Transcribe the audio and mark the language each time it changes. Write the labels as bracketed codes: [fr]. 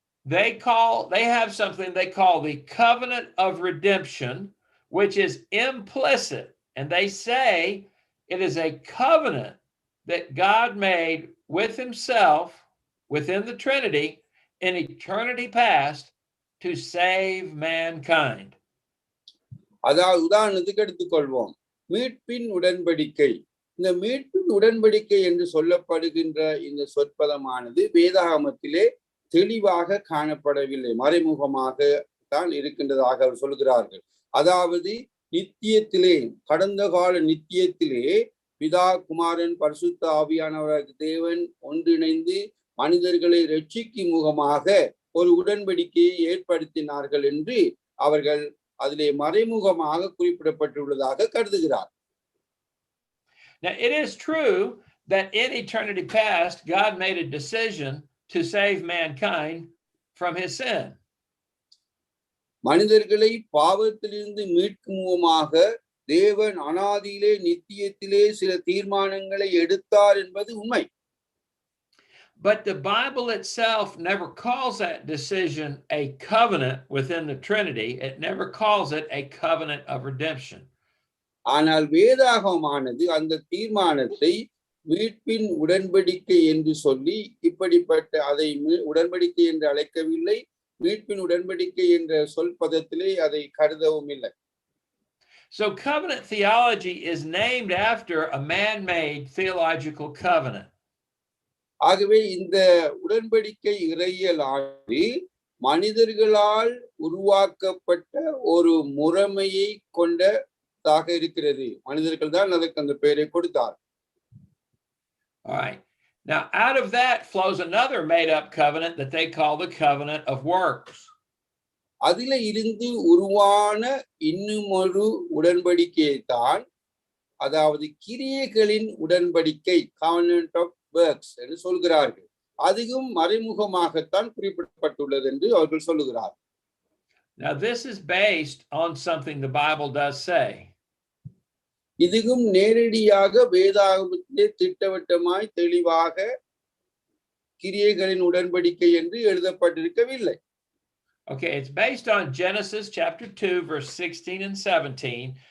[en] they have something they call the covenant of redemption, which is implicit. And they say it is a covenant that God made with himself within the Trinity in eternity past to save mankind. [ta] அதாவது உதாரணத்துக்கு எடுத்துக்கொள்வோம், மீட்பின் உடன்படிக்கை. இந்த மீட்பின் உடன்படிக்கை என்று சொல்லப்படுகின்ற இந்த சொற்பதமானது வேதாகமத்திலே தெளிவாக காணப்படவில்லை, மறைமுகமாக தான் இருக்கின்றதாக அவர் சொல்கிறார்கள். அதாவது நித்தியத்திலே, கடந்த கால நித்தியத்திலே பிதா, குமாரன், பரிசுத்த ஆவியானவர் தேவன் ஒன்றிணைந்து மனிதர்களை ரட்சிக்கும் முகமாக ஒரு உடன்படிக்கையை ஏற்படுத்தினார்கள் என்று அவர்கள் அதிலே மறைமுகமாக குறிப்பிடப்பட்டுள்ளதாக கருதுகிறார். [en] Now, it is true that in eternity past, God made a decision to save mankind from his sin. [ta] மனிதர்களை பாவத்திலிருந்து மீட்கும் முகமாக தேவன் அனாதியிலே நித்தியத்திலே சில தீர்மானங்களை எடுத்தார் என்பது உண்மை. [en] But the Bible itself never calls that decision a covenant within the Trinity. It never calls it a covenant of redemption. [ta] ஆனால் வேதாகமானது அந்த தீர்மானத்தை மீட்பின் உடன்படிக்கை என்று சொல்லி இப்படிப்பட்ட அதை உடன்படிக்கை என்று அழைக்கவில்லை, மீட்பின் உடன்படிக்கை என்ற சொல் பதத்திலே அதை கருதவும் இல்லை. [en] So covenant theology is named after a man-made theological covenant. [ta] ஆகவே இந்த உடன்படிக்கை இறையியலானது மனிதர்களால் உருவாக்கப்பட்ட ஒரு முறைமையை கொண்டதாக இருக்கிறது. மனிதர்கள் தான் அதற்கு அந்த பெயரை கொடுத்தார். [en] All right. Now, out of that flows another made-up covenant that they call the covenant of works. [ta] அதில இருந்து உருவான இன்னும் ஒரு உடன்படிக்கையை தான், அதாவது கிரியைகளின் உடன்படிக்கை, [en] covenant of works [ta] என்று சொல்கிறார்கள். அதுவும் மறைமுகமாகத்தான் குறிப்பிடப்பட்டுள்ளது என்று அவர்கள் சொல்லுகிறார். [en] Now, this is based on something the Bible does say. [ta] இதுவும் நேரடியாக வேதாகமத்திலே திட்டவட்டமாய் தெளிவாக கிரியைகளின் உடன்படிக்கை என்று எழுதப்பட்டிருக்கவில்லை. [en] Okay, it's based on Genesis chapter 2, verse 16 and 17.